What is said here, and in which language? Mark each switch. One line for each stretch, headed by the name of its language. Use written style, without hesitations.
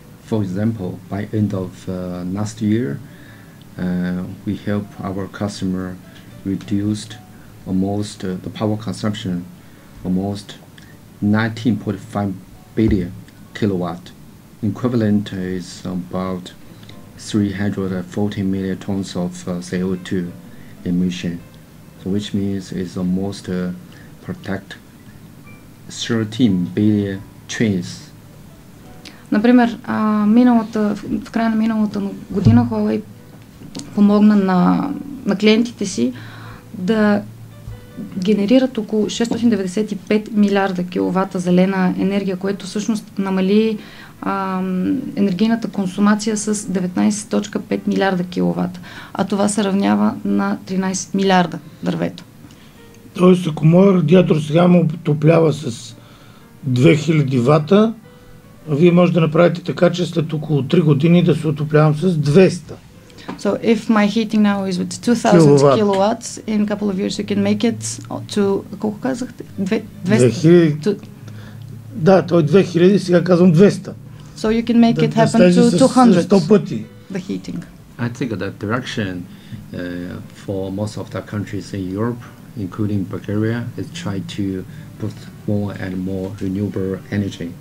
English: For example, by end of last year, we help our customer reduced almost the power consumption almost 19.5 billion kilowatt. Equivalent is about 340 million tons of CO2 emission, so which means it's almost protect 13 billion trees.
Bulgarian: Например, в края на миналата година Huawei помогна на клиентите си да генерират около 695 милиарда киловата зелена енергия, което всъщност намали енергийната консумация с 19.5 милиарда киловата. А това се равнява на 13 милиарда дървета. Тоест, ако моят радиатор сега му отоплява с 2000 вата, вие може да направите така, че след около 3 години да се отоплявам с 200.
English: So if my heating now is with 2000 kilowatts, in a couple of years you can make it to,
Bulgarian: колко казахте?
English: 200?
Bulgarian: Да, той 2000, сега казвам 200.
English: So you can make it happen to 200,
Bulgarian: 100 пъти.
English: The heating. I think the direction for most of the countries in Europe, including Bulgaria, is try to put more and more renewable energy.